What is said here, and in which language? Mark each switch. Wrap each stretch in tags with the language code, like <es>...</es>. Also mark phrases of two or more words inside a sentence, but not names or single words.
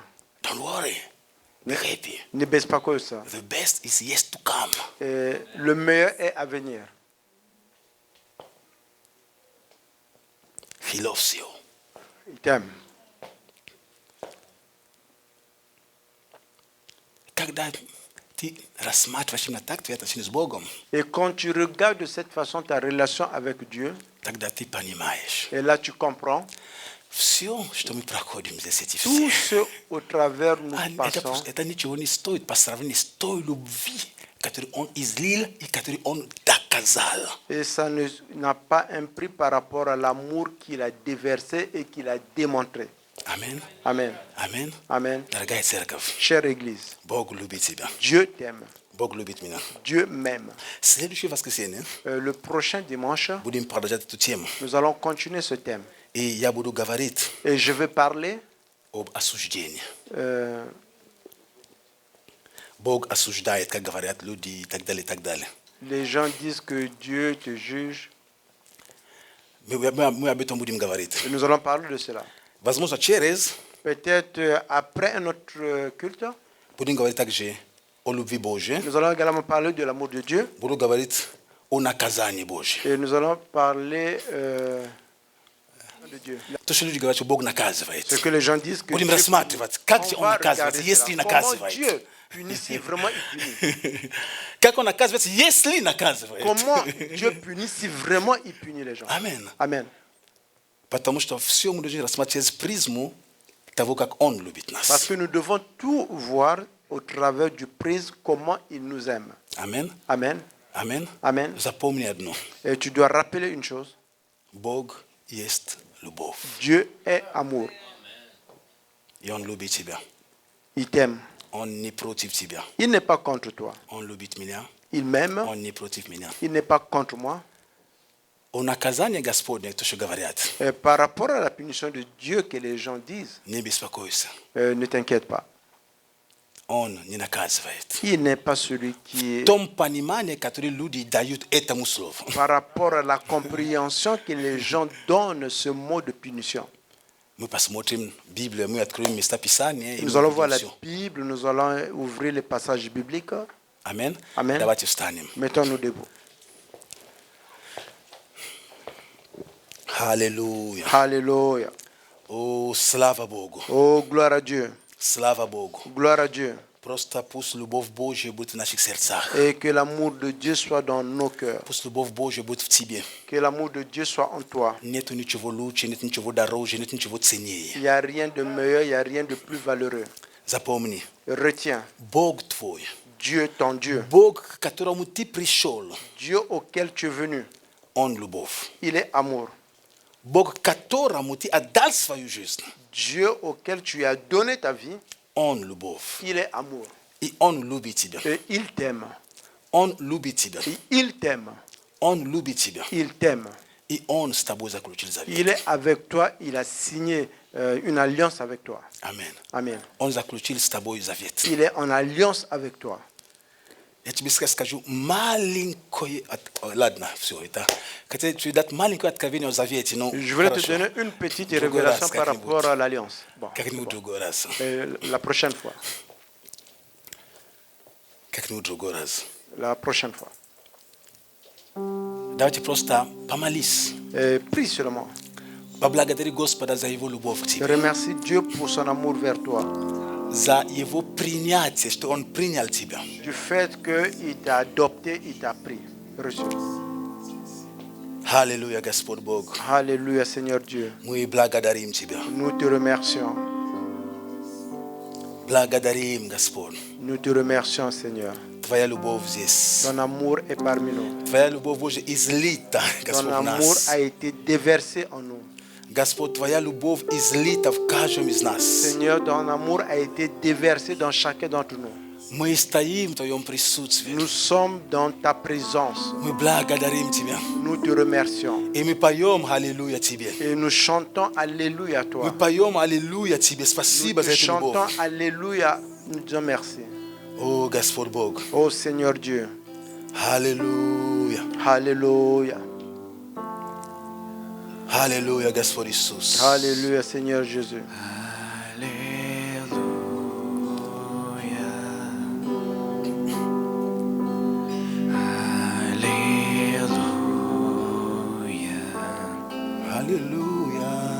<en>Don't worry. Be happy.</en> <fr>Ne baisse pas comme ça.</fr> <en>The best is yet to come.</en> <fr>Et le meilleur est à venir.</fr> <en>He loves you.</en> <fr>Il t'aime.</fr> <ru>Когда ты рассматриваешь именно так твои отношения с Богом,</ru> <fr>Et quand tu regardes de cette façon ta relation avec Dieu,</fr> <ru>тогда ты понимаешь,</ru> <fr>et là tu comprends,</fr> <ru>все, что мы проходим здесь, эти</ru> <fr>tout</fr> <ru>все,</ru> <fr>ce au travers nous</fr> <ru>это,</ru> <fr>passons,</fr> <ru>это ничего не стоит по сравнению с той любви, которую Он излил и которую Он доказал.</ru> <fr>et ça n'a pas un prix par rapport à l'amour qu'il a déversé et qu'il a démontré. Amen. Amen. Amen. Amen.</fr> <ru>Дорогая церковь,</ru> <fr>Chère Église,</fr> <ru>Бог любит тебя.</ru> <fr>Dieu t'aime.</fr> <ru>Бог любит меня.</ru> <fr>Dieu m'aime.</fr> <ru>Следующее воскресенье</ru> <fr>Le prochain dimanche,</fr> <ru>будем продолжать эту тему.</ru> <fr>nous allons continuer ce thème.</fr> <ru>И я буду говорить</ru> <fr>Et je vais parler</fr> <ru>об осуждении. euh, Бог осуждает, как говорят люди, и так далее, и так далее.</ru> <fr>les gens disent que Dieu te juge. Et nous allons parler de cela.</fr> <ru>Возможно, через</ru> <fr>Peut-être après un autre culte,</fr> <ru>будем говорить также о любви Божьей,</ru> <fr>nous allons également parler de l'amour de Dieu.</fr> <ru>буду говорить о наказании Божьем.</ru> <fr>Et nous allons parler de Dieu.</fr> <ru>То, что люди говорят, что Бог наказывает.</ru> <fr>Ce que les gens disent que</fr> <ru>Будем</ru> <fr>Dieu</fr> <ru>рассматривать, как</ru> <fr>punit.</fr> <ru>же</ru> <fr>On</fr> <ru>Он</ru> <fr>va</fr> <ru>наказывается,</ru> <fr>regarder</fr> <ru>если</ru> <fr>cela. Comment</fr> <ru>наказывает.</ru> <fr>Dieu punit si vraiment il punit.</fr> <ru>Как Он наказывается, если наказывает.</ru> <fr>Comment Dieu punit si vraiment il punit les gens. Amen. Amen.</fr> <ru>Потому что все мы должны рассматривать через призму того, как Он любит</ru> <fr>Parce</fr> <ru>нас.</ru> <fr>que nous devons tout voir au travers du prisme comment il nous aime. Amen. Amen. Amen. Amen.</fr> <ru>Запомни одно.</ru> <fr>Et tu dois rappeler une chose.</fr> <ru>Бог есть любовь.</ru> <fr>Dieu est amour.</fr> <ru>И Он любит тебя.</ru> <fr>Il t'aime.</fr> <ru>Он не против тебя.</ru> <fr>Il n'est pas contre toi.</fr> <ru>Он любит меня.</ru> <fr>Il m'aime.</fr> <ru>Он не против меня.</ru> <fr>Il n'est pas contre moi.</fr> <ru>О наказании Господне, то, что говорят,</ru> <fr>Et par rapport à la punition de Dieu que les gens disent,</fr> <ru>не беспокойся.</ru> <fr>ne t'inquiète pas.</fr> <ru>Он не наказывает.</ru> <fr>Il n'est pas celui qui</fr> <ru>В</ru> <fr>est</fr> <ru>том понимании, которое люди дают этому слову.</ru> <fr>par rapport à la compréhension que les gens donnent ce mot de punition.</fr> <ru>Мы посмотрим Библию, мы откроем места Писания. И</ru> <fr>Nous</fr> <ru>мы</ru> <fr>allons</fr> <ru>увидим</ru> <fr>voir la</fr> <ru>всё.</ru> <fr>Bible, nous allons ouvrir les passages bibliques. Amen. Amen.</fr> <ru>Давайте встанем.</ru> <fr>Mettons-nous debout.</fr> <ru>Аллилуйя.</ru> <fr>Alléluia.</fr> <ru>О, слава Богу.</ru> <fr>Oh, gloire à Dieu.</fr> <ru>Слава Богу.</ru> <fr>Gloire à Dieu.</fr> <ru>Просто пусть любовь Божья будет в наших сердцах.</ru> <fr>Et que l'amour de Dieu soit dans nos cœurs.</fr> <ru>Пусть любовь Божья будет в тебе.</ru> <fr>Que l'amour de Dieu soit en toi.</fr> <ru>Нету ничего лучше, нет ничего дороже, нет ничего</ru> <fr>Il</fr> <ru>ценнее.</ru> <fr>n'y a rien de meilleur, il n'y a rien de plus valeureux.</fr> <ru>Запомни,</ru> <fr>Retiens,</fr> <ru>Бог твой,</ru> <fr>Dieu, ton Dieu,</fr> <ru>Бог, к которому ты пришел,</ru> <fr>Dieu auquel tu es venu,</fr> <ru>Он любовь.</ru> <fr>il est amour.</fr> <ru>Бог, которому ты отдал свою жизнь,</ru> <fr>Dieu auquel tu as donné ta vie,</fr> <ru>Он любовь.</ru> <fr>il est amour.</fr> <ru>И Он любит тебя.</ru> <fr>Et il t'aime.</fr> <ru>Он любит тебя.</ru> <fr>Et il t'aime.</fr> <ru>Он любит тебя.</ru> <fr>Il t'aime.</fr> <ru>И Он с тобой заключил завет.</ru> <fr>Il est avec toi, il a signé une alliance avec toi. Amen. Amen.</fr> <ru>Он заключил с тобой завет.</ru> <fr>Il est en alliance avec toi.</fr> <ru>Я тебе скажу маленькое... Ладно, все это. Хотя тебе дать маленькое откровение о завете, но</ru> <fr>Je voulais te</fr> <ru>хорошо.</ru> <fr>donner une petite</fr> <ru>Другой</ru> <fr>révélation</fr> <ru>раз</ru> <fr>par</fr> <ru>как-нибудь.</ru> <fr>rapport à l'alliance. Bon, c'est</fr> <ru>Как-нибудь</ru> <fr>bon.</fr> <ru>другой раз.</ru> <fr>La prochaine fois.</fr> <ru>Как-нибудь другой раз.</ru> <fr>La prochaine fois.</fr> <ru>Давайте просто помолись.</ru> <fr>Et prie seulement.</fr> <ru>Поблагодари Господа за Его любовь к</ru> <fr>Je</fr> <ru>тебе.</ru> <fr>remercie Dieu pour son amour vers toi.</fr> <ru>За Его принятие, что Он принял тебя.</ru> <fr>Du fait qu'il t'a adopté, il t'a pris. Reçu.</fr> <ru>Аллилуйя, Господь Бог.</ru> <fr>Alléluia, Seigneur Dieu.</fr> <ru>Мы благодарим Тебя.</ru> <fr>Nous te remercions.</fr> <ru>Благодарим, Господь.</ru> <fr>Nous te remercions, Seigneur.</fr> <ru>Твоя любовь здесь.</ru> <fr>Ton amour est parmi nous.</fr> <ru>Твоя любовь, Боже, излита,</ru> <fr>Ton</fr> <ru>Господь, в</ru> <fr>amour</fr> <ru>нас.</ru> <fr>a été déversé en nous.</fr> <ru>Господь, Твоя любовь излита в каждом из нас.</ru> <fr>Seigneur, ton amour a été déversé dans chacun d'entre nous.</fr> <ru>Мы стоим в Твоем присутствии.</ru> <fr>Nous sommes dans ta présence.</fr> <ru>Мы благодарим Тебя.</ru> <fr>Nous te remercions.</fr> <ru>И мы поем Аллилуйя Тебе.</ru> <fr>Et nous chantons Alléluia à</fr> <ru>Мы</ru> <fr>toi.</fr> <ru>поем Аллилуйя Тебе.</ru> <fr>Nous</fr> <ru>Спасибо</ru> <fr>te</fr> <ru>за эту любовь.</ru> <fr>chantons Alléluia. Nous disons merci.</fr> <ru>О, Господь Бог.</ru> <fr>Oh Seigneur Dieu.</fr> <ru>Аллилуйя.</ru> <fr>Alléluia.</fr> <ru>Аллилуйя, Господь Иисус.</ru> <fr>Alléluia, Seigneur Jésus.</fr> <ru>Аллилуйя.</ru>